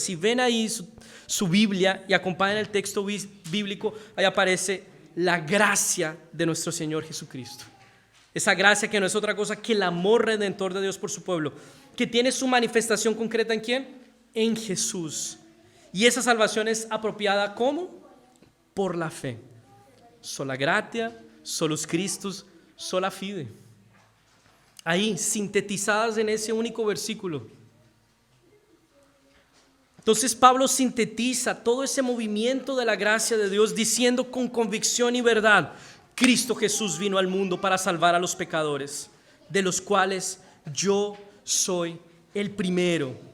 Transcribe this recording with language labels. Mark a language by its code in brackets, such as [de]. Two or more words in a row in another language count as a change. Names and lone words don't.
[es] Si ven ahí su Biblia y acompañan el texto bíblico, ahí aparece la gracia de nuestro Señor Jesucristo. Esa gracia que no es otra cosa que el amor redentor de Dios por su pueblo, que tiene su manifestación concreta ¿en quién? En Jesús. Y esa salvación es apropiada ¿cómo? Por la fe. [la] Sola gratia, solus Christus, sola fide. [es] Ahí, sintetizadas en ese único versículo. Entonces Pablo sintetiza todo ese movimiento de la gracia de Dios diciendo con convicción y verdad: Cristo Jesús vino al mundo para salvar a los pecadores, de los cuales yo soy el primero.